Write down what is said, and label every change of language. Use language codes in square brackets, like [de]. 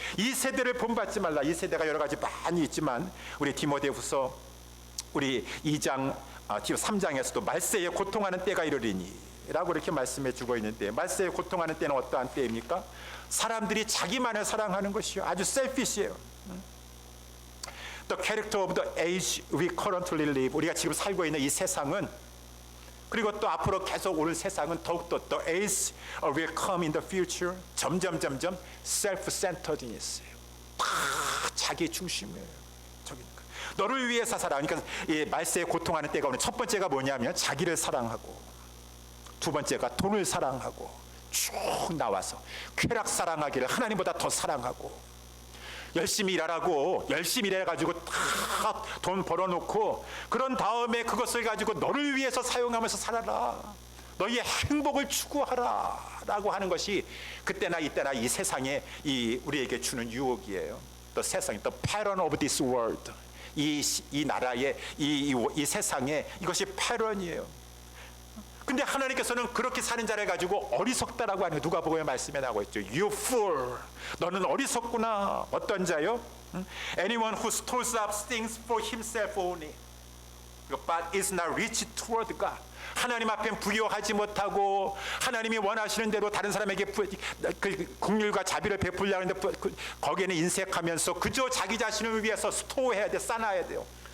[ko] 이 세대를 본받지 말라. 이 세대가 여러 가지 많이 있지만 우리 디모데후서 우리 3장에서도 말세에 고통하는 때가 이르리니 라고 이렇게 말씀해 주고 있는데, 말세에 고통하는 때는 어떠한 때입니까? 사람들이 자기만을 사랑하는 것이요. 아주 셀피시해요. [en] The character of the age we currently live. [ko] 우리가 지금 살고 있는 이 세상은, 그리고 또 앞으로 계속 오는 세상은 더욱더 [en] the age will come in the future. [ko] 점점 self-centeredness예요. 다 자기 중심이에요. 너를 위해서 살아. 그러니까 이 말세에 고통하는 때가 오는 첫 번째가 뭐냐면 자기를 사랑하고, 두 번째가 돈을 사랑하고, 쭉 나와서 쾌락 사랑하기를 하나님보다 더 사랑하고, 열심히 일하라고 열심히 일해가지고 다 돈 벌어놓고 그런 다음에 그것을 가지고 너를 위해서 사용하면서 살아라. 너희의 행복을 추구하라 라고 하는 것이 그때나 이때나 이 세상에 우리에게 주는 유혹이에요. 또 세상, [en] the pattern of this world. [ko] 이 나라의 이 세상에 이것이 패런이에요. 근데 하나님께서는 그렇게 사는 자를 가지고 어리석다라고 하는, 누가복음의 말씀에 나오고 있죠. [en] You fool, [ko] 너는 어리석구나. 어떤 자요? [en] Anyone who stores up things for himself only, but is not rich toward God. [ko] 하나님 앞에 부여하지 못하고 하나님이 원하시는 대로 다른 사람에게 긍휼과 자비를 베풀려 하는데 거기에는 인색하면서 그저 자기 자신을 위해서 스토어해야 돼, 써놔야 돼요.